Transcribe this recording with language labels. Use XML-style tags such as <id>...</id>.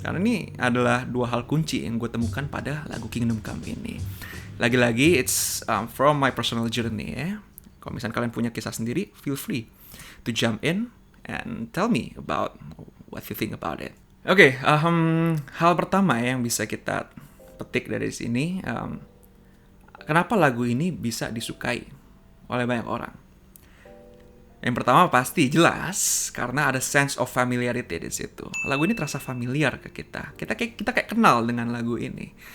<id>Karena ini adalah dua hal kunci yang gue temukan pada lagu Kingdom Come ini. Lagi-lagi</id> <en>it's from my personal journey ya.</en> <id>Kalau misalnya kalian punya kisah sendiri,</id> <en>feel free to jump in and tell me about what you think about it.</en> <id>Oke, hal pertama yang bisa kita petik dari sini, kenapa lagu ini bisa disukai oleh banyak orang? Yang pertama pasti jelas karena ada</id> <en>sense of familiarity</en> <id>di situ. Lagu ini terasa familiar ke kita. Kita kayak kenal dengan lagu ini.</id>